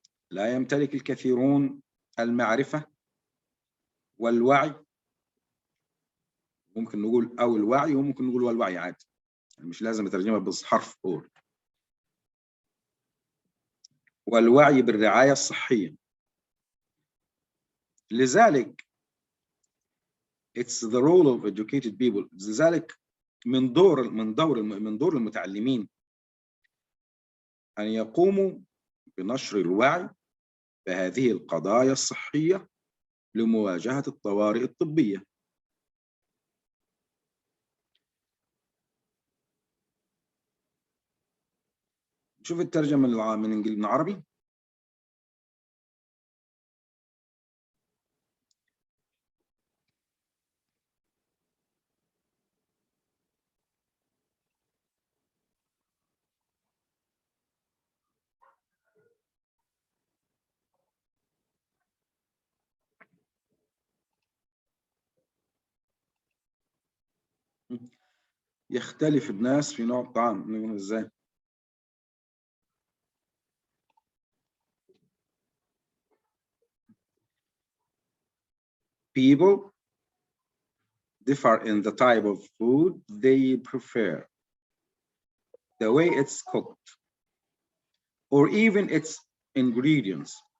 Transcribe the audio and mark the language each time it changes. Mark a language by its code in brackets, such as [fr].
[ar] لا يمتلك الكثيرون المعرفة والوعي. ممكن نقول أو الوعي، وممكن نقول والوعي عادي، يعني مش لازم نترجمها بحرف أول. والوعي بالرعاية الصحية. لذلك [en] it's the role of educated people. [ar] لذلك من دور المتعلمين أن يقوموا بنشر الوعي بهذه القضايا الصحية لمواجهة الطوارئ الطبية. شوف الترجمة من إنجليزي من عربي. يختلف الناس في نوع الطعام. نقول ازاي؟ [en] People differ in the type of food they prefer, the way it's cooked, or even its ingredients.